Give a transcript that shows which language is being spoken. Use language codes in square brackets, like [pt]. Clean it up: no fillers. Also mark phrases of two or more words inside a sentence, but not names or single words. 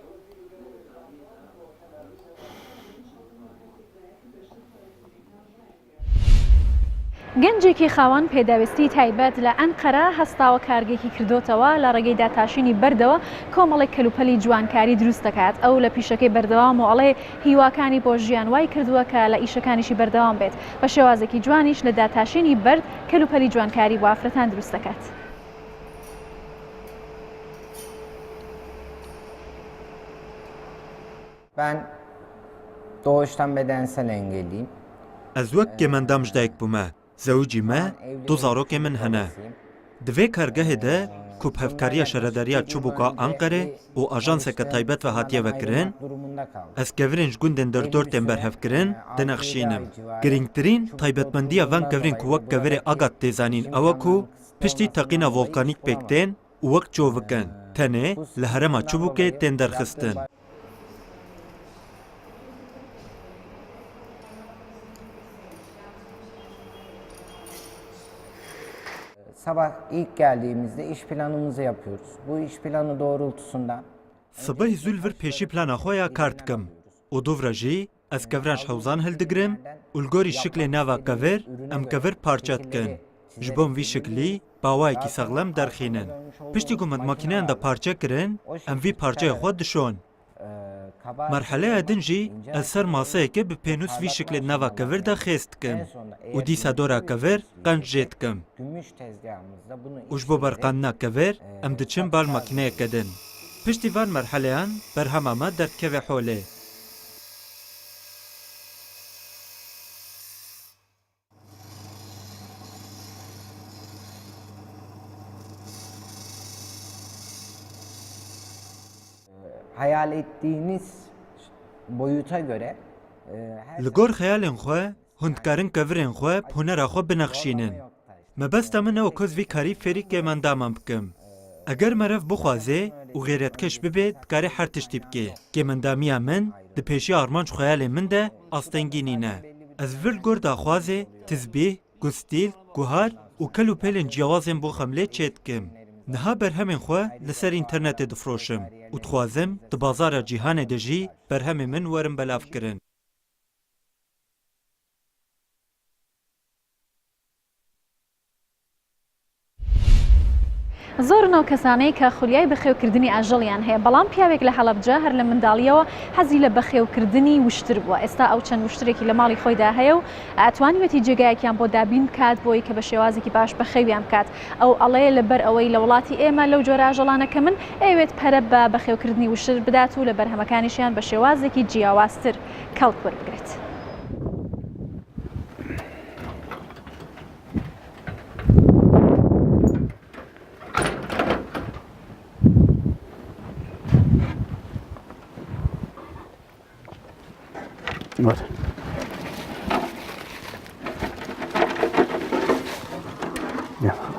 [ckb] گەنجێکی خاوەن پێداویستی تایبەت لە ئەنقەرە هەستاوە کارگێکی کردوتەوە لە ڕێگەی داتاشینی بەردەوە کۆمەڵێک کەلوپەلی جوانکاری دروست دەکات ئەو لە پیشەکەی بەردەوام و ئەڵێ هیواکانی بۆ ژیان وای کردووە کە لە ئیشەکانیشی بەردەوام بێت بە شێوازێکی جوانیش لە داتاشینی بەرد کەلوپەلی جوانکاری بۆ ئافرەتان دروست دەکات. [tr] Ben doğuştan bedensel engelliyim. [ku] Ez wek kêmendam ji dayek bûme, zewicî me du zarokê min hene. Di vê kargehê de ku hevkariya şaredariya çûbûka Anqerê û ajanseke taybet ve hatiye vekirin, ez kevirên ji gundên derdortên berhevkirin dinexşînim. Girîngtirîn taybetmendiya van kevirên ku wek kevirê Agat têzanîn ew e ku piştî teqîna volkanîk pêk tên û wek çovikin. Tenê li herêma çûbûkê tên derxistin. [tr] Sabah ilk geldiğimizde iş planımızı yapıyoruz. Bu iş planı doğrultusunda [ku] Sibehî zû li vir pêşî plana xwe ya kar dikim. û dovra jî ez keviran ji hewzan hildigirim û li gorî şiklê nava kevir em kevir parça dikin. Ji bo vî şiklî bawayekî sexlem derxînin. Piştî ku me makîneyan de parça kirin, em vî parçeyê xwe dişon. Merheleya din jî ez ser maseyekê bi pênûs vî şiklê nava kevir de xêz dikim û dîsa dora kevir qenc jê dikim. û ji bo berqandina kevir em diçin bal makîneyeke din. Piştî van merheleyan berhema me derdkeve holê. [tr] hayal ettiğiniz boyuta göre [ku] Li gor xeyalên xwe hûndkarin kevirên xwe hunera xwe binexşînin. Mebesta min e ku ez vî karî fêrî kêmendaman bikim. Eger merev bixwaze û xêretkeş bibe dikarê her tiştî bike. Kêmendamiya min di pêşiya armanc xeyalên min de astengînîne. Ez vir gor daxwaze, tizbîh, gustîl, guhar û kel û pelên ciyawazên bo xemlê çê dikim. Niha berhemên xwe li ser înternetê difroşim û dixwazim di bazara cîhanê de jî berhemên min werin belav kirin. [ckb] زۆر نەو کەسانەی کە خولیای بەخێوکردنی ئاژەڵیان هەیە بەڵام پیاوێک لە حەڵەبجە هەر لە منداڵیەوە حەزی لە بەخێوکردنی وشتر بووە ئێستا ئەو چەند وشترێکی لە ماڵی خۆیدا هەیە و ئەتوانیوێتی جێگایەکیان بۆ دابین بکات بۆی کە بە شێوازێکی باش بەخێویان بکات ئەو ئەڵەیە لەبەر ئەوەی لە وڵاتی ئێمە لەو جۆرە ئاژەڵانە کە من ئەوێت پەرە بە بەخێوکردنی وشتر بدات و لە بەرهەمەکانیشیان بە شێوازێکی جیاوازتر کەڵک وەربگرێت. [en] Good. Yeah.